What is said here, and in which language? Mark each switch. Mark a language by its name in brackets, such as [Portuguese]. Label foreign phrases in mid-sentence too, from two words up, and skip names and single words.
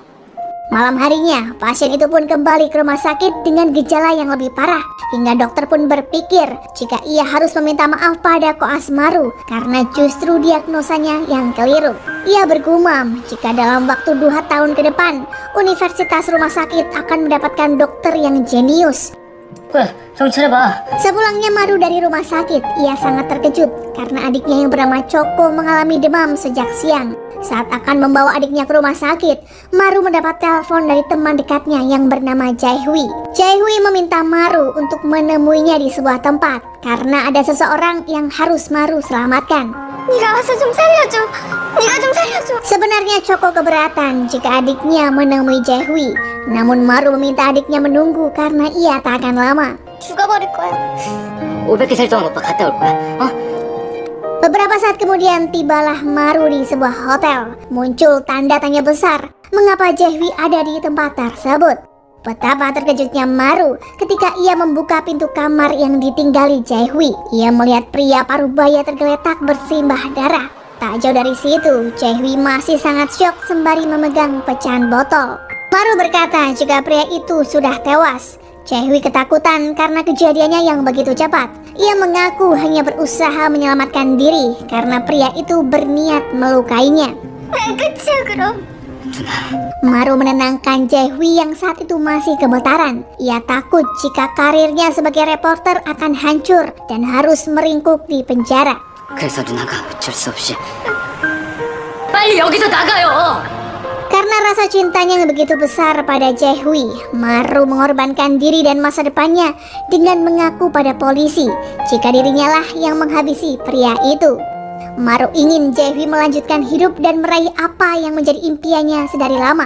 [Indonesian] Malam harinya, pasien itu pun kembali ke rumah sakit dengan gejala yang lebih parah. Hingga dokter pun berpikir jika ia harus meminta maaf pada koas Maru karena justru diagnosanya yang keliru. Ia bergumam jika dalam waktu 2 tahun ke depan, universitas rumah sakit akan mendapatkan dokter yang jenius. [Korean] 형 차려봐. [Indonesian] Sepulangnya Maru dari rumah sakit, ia sangat terkejut karena adiknya yang bernama Choco mengalami demam sejak siang. Saat akan membawa adiknya ke rumah sakit, Maru mendapat telepon dari teman dekatnya yang bernama Jaehui. Jaehui meminta Maru untuk menemuinya di sebuah tempat karena ada seseorang yang harus Maru selamatkan. [Korean] 네가 와서 좀 살려줘. 네가 좀 살려줘. [Indonesian] Sebenarnya Choco keberatan jika adiknya menemui Jaehui. Namun Maru meminta adiknya menunggu karena ia tak akan lama. [Korean] 죽어버릴 거야. 500개 살 동안 오빠 갔다 올 거야. 어? [Indonesian] Beberapa saat kemudian tibalah Maru di sebuah hotel. Muncul tanda tanya besar, mengapa Jaehui ada di tempat tersebut? Betapa terkejutnya Maru ketika ia membuka pintu kamar yang ditinggali Jaehui. Ia melihat pria parubaya tergeletak bersimbah darah. Tak jauh dari situ, Jaehui masih sangat syok sembari memegang pecahan botol. Maru berkata jika pria itu sudah tewas. Jaehui ketakutan karena kejadiannya yang begitu cepat. Ia mengaku hanya berusaha menyelamatkan diri karena pria itu berniat melukainya. [Korean] 끝이야 그럼. [Indonesian] Maru menenangkan Jaehui yang saat itu masih gemetaran. Ia takut jika karirnya sebagai reporter akan hancur dan harus meringkuk di penjara. [Korean] 그래서 누나가 어쩔 수 없이 빨리 여기서 나가요. [Indonesian] Karena rasa cintanya yang begitu besar pada Jaehui, Maru mengorbankan diri dan masa depannya dengan mengaku pada polisi jika dirinya lah yang menghabisi pria itu. Maru ingin Jaehui melanjutkan hidup dan meraih apa yang menjadi impiannya sedari lama.